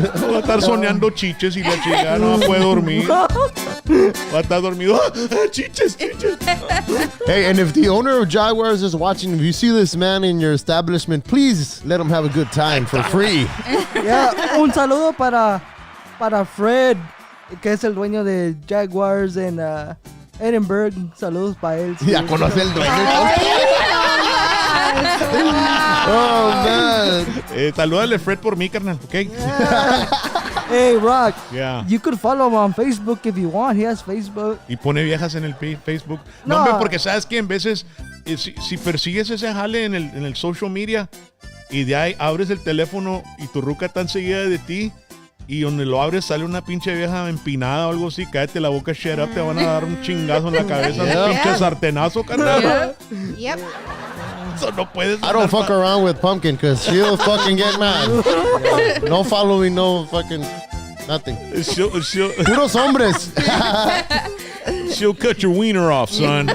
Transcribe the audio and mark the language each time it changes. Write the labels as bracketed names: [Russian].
[Spanish] Va a estar soñando chiches y la chica no puede dormir. Va a estar dormido. ¡Ah, chiches, chiches! [English] Hey, and if the owner of Jaguars is watching, if you see this man in your establishment, please let him have a good time for free. [Spanish] Ya, un saludo para Fred, que es el dueño de Jaguars en Edinburgh. Saludos para él. sí. Ya conoce el dueño. [English] Oh, man. [Spanish] Salúdale Fred por mí, carnal, ¿ok? [English] Hey, Rock. Yeah. You could follow him on Facebook if you want. He has Facebook. [Spanish] Y pone viejas en el Facebook. No, hombre, porque sabes que en veces, si persigues ese jale en el social media y de ahí abres el teléfono y tu ruca tan seguida de ti y donde lo abres sale una pinche vieja empinada o algo así, cállate la boca, [English] shut up, [Spanish] te van a dar un chingazo en la cabeza, [English] Yeah. [Spanish] un pinche sartenazo, carnal. [English] Yep. [Spanish] Eso no puedes. [English] I don't fuck around with Pumpkin because she'll fucking get mad. No following, no fucking nothing. [Spanish] Puros hombres. [English] She'll cut your wiener off, son.